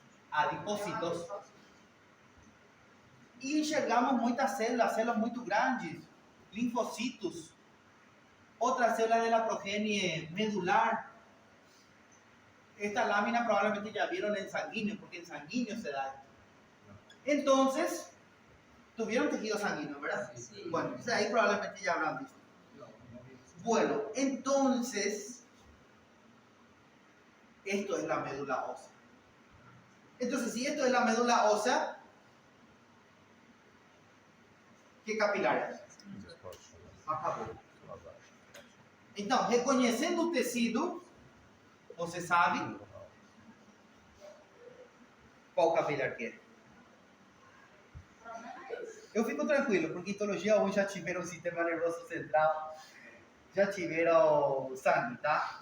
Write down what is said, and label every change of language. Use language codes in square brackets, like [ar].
[es] Adipocitos. [pt] E enxergamos muitas células muito grandes, linfocitos, outras células da progenie medular. [es] Esta lámina probablemente ya vieron en sanguíneo, porque en sanguíneo se da. Entonces, tuvieron tejido sanguíneo, ¿verdad? Sí. Bueno, ahí probablemente ya habrán visto. Bueno, entonces, esto es la médula ósea. Entonces, si esto es la médula ósea, ¿qué capilar es? [pt] Acabou. Então, reconhecendo o tecido, você sabe qual capilar que é. Eu fico tranquilo, porque histologia 1 já tiveram sistema nervoso central, já tiveram sangue, tá?